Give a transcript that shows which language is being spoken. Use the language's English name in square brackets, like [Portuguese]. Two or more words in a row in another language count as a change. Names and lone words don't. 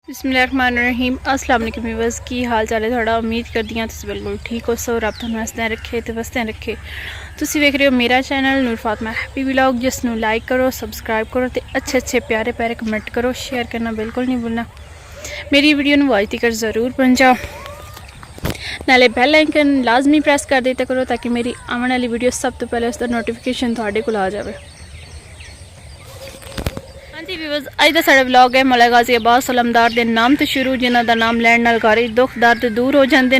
[Arabic] بسم الله الرحمن الرحيم السلام عليكم [Punjabi] ویوئرز کی حال چال ہے تھوڑا امید کردی ہاں تسیں بالکل ٹھیک ہو سو رب تہانوں ہسدے رکھے تے وسدے رکھے. تسیں ویکھ رہے ہو میرا چینل نور فاطمہ ہیپی ولاگ جسنوں لائک کرو سبسکرائب کرو تے اچھے اچھے پیارے پیارے کمنٹ کرو شیئر کرنا بالکل نہیں بھلنا. میری ویڈیو نوں واز تک ضرور پہنچاؤ نالے [English] bell icon [Punjabi] لازمی پریس کر دیا کرو تاکہ میری آنے والی ویڈیو سب تو پہلے اسکا نوٹیفکیشن تہاڈے کول آ جائے. جی ویوئرز اج کا ساڈا ولاگ ہے مولا غازی عباس علمدار کے نام تو شروع جنہوں کا نام لین نال گھر دکھ درد دور ہو جاتے ہیں.